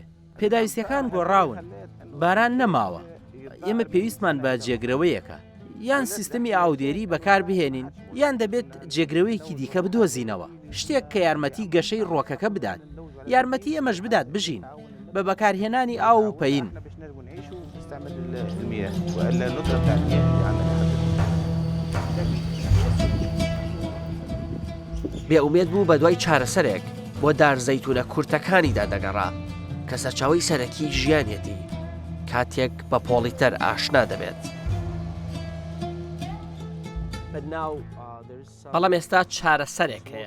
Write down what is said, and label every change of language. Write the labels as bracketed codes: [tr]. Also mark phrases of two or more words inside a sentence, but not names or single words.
[ckb] پێداویستەکان گۆڕاون، باران نەماوە. ئێمە پێویستمان بە جێگرەوەیەکە، یان سیستەمی ئاودێری بەکار بهێنین یان دەبێت جێگرەوەیەکی دیکە بدۆزینەوە، شتێک کە یارمەتی گەشەی ڕۆکەکە بدات، یارمەتی ئەمەش بدات بژین بە بەکارهێنانی ئاو و پەین. [ar] نستعمل المياه والا الندره بتاع المياه اللي عندنا [ckb] بێئومێد بوو بە دوای چارەسەرێک بۆ دارزەیتونە کورتەکانیدا دەگەڕا کە سەرچاوەی سەرەکی ژیانیەتی کاتێک بە پۆلیتەر ئاشنا دەبێت. بەڵام ئێستا چارەسەرێک هەیە.